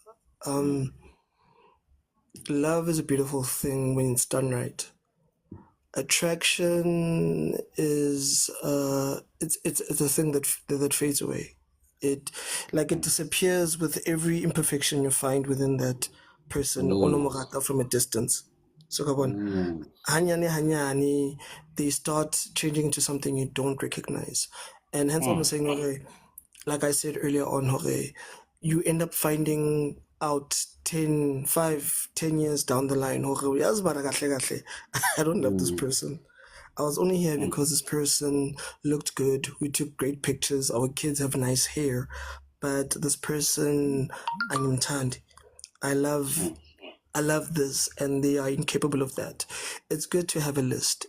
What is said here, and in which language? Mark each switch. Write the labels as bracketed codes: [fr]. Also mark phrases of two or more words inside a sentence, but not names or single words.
[en] Love is a beautiful thing when it's done right. Attraction is it's a thing that fades away. It disappears with every imperfection you find within that person onomogata from a distance. So come on. Ooh. [st] Hanyane hanyane, [en] they start changing into something you don't recognize. And hence I'm saying, okay, like I said earlier on, okay, you end up finding out 10 years down the line, [zu] okay, yazi mara kahle kahle, [en] I don't love this person. I was only here because this person looked good. We took great pictures. Our kids have nice hair. But this person, angimthandi. I love this, and they are incapable of that. It's good to have a list.